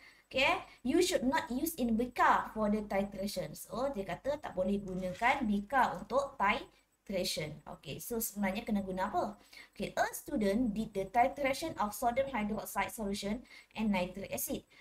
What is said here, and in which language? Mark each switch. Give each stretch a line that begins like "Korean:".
English: Okay, you should not use in beaker for the titration.
Malay: So, dia kata tak boleh gunakan beaker untuk titration. Okay, so sebenarnya kena guna apa?
English: Okay, a student did the titration of sodium hydroxide solution and nitric acid.